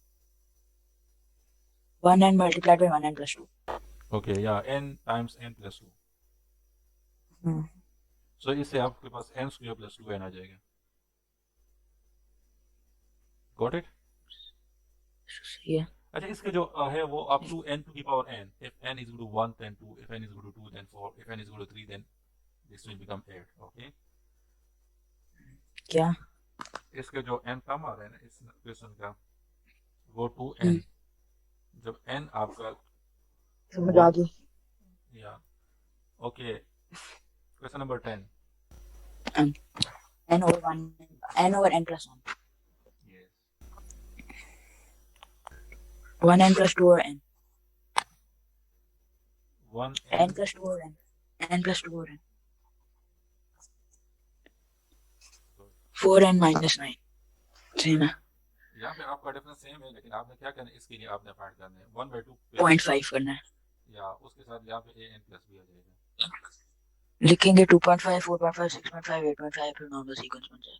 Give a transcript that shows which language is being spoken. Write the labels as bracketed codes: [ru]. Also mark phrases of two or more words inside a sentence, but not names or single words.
[hi] 1n × 1n + 2 ओके या [en] n times n plus 2, [hi] सो इससे आपके पास [en] n square plus 2n [hi] आ जाएगा, [en] got it. [hi] सही है। अच्छा इसके जो है वो [en] up to n to the power n, if n is equal to 1 then 2, if n is equal to 2 then 4, if n is equal to 3 then this will become 8, ओके, [hi] क्या इसके जो n टर्म आ रहा है ना इस क्वेश्चन का, वो 2n, जब n आपका समझ आ 1 गई। या ओके, [en] question number 10, [hi] n over n + 1 yes 1n + 2 over n 1n n + 2 over n + 2 over n 4n - 9 सही ना, यहाँ पे आपका डिफरेंस सेम है, लेकिन आपने क्या करना है, इसके लिए आपने फाइंड करना है 1/2 0.5 करना है, या उसके साथ यहाँ पे [en] an plus b [hi] आ जाएगा, लिखेंगे 2.5 4.5 6.5 8.5 फिर [en] normal sequence [hi] बन जाएगा।